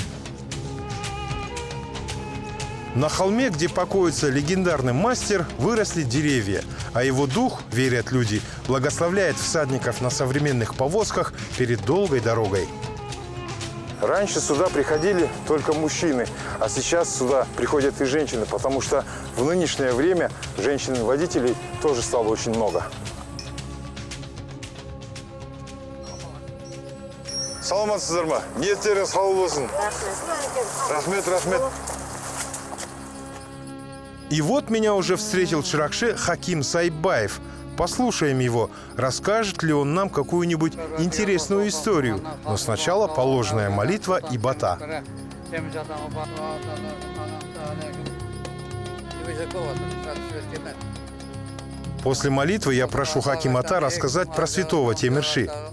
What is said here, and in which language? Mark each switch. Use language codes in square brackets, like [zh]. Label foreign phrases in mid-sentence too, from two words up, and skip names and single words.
[ru] На холме, где покоится легендарный мастер, выросли деревья, а его дух, верят люди, благословляет всадников на современных повозках перед долгой дорогой. Раньше сюда приходили только мужчины, а сейчас сюда приходят и женщины, потому что в нынешнее время женщин-водителей тоже стало очень много. [ky] Саламатсыздар ма? Ниеттериңиз кабыл болсун. Рахмет, рахмет. [ru] И вот меня уже встретил в Шыракшы Хаким Сайбаев. Послушаем его, расскажет ли он нам какую-нибудь интересную историю. Но сначала положенная молитва и бата. После молитвы я прошу Хаким Ата рассказать про святого Темирши.